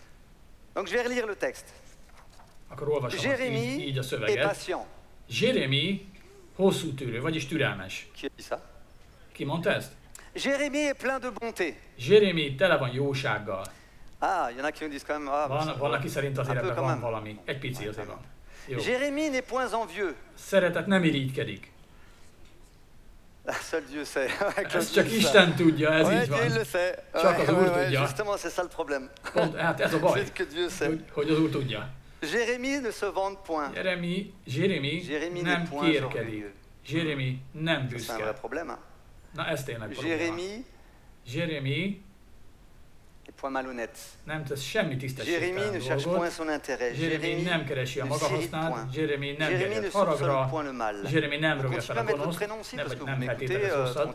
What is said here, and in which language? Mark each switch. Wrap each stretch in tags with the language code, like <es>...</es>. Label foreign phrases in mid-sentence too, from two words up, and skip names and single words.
<hu>Akkor olvasom így a szöveget. Jérémi hosszú tűrő, vagyis türelmes. Ki mondta ezt? Jérémi tele van jósággal. Van, aki szerint azért ebben van valami. Egy pici azért van.</hu> <fr>Jérémie n'est point envieux.</fr> <hu>Szeretet nem irigykedik.</hu> <fr>Seul Dieu sait.</fr> <hu>Ezt csak Isten tudja, ez így van. Csak az Úr tudja.</hu> <fr>Justement, c'est ça le problème.</fr> <hu>Pont, hát ez a baj, hogy az Úr tudja.</hu> <fr>Jérémie ne se vante point.</fr> <hu>Jérémi nem kérkedik. Jérémi nem büszke.</hu> <fr>C'est un vrai problème.</fr> <hu>Na ez tényleg probléma. Jérémi nem tesz semmi tisztességtelen dolgot. Jérémi nem keresi a maga hasznát. Jérémi nem gerjed haragra. Jérémi nem rögje fel a gonoszt. Nem feltételez rosszat.</hu>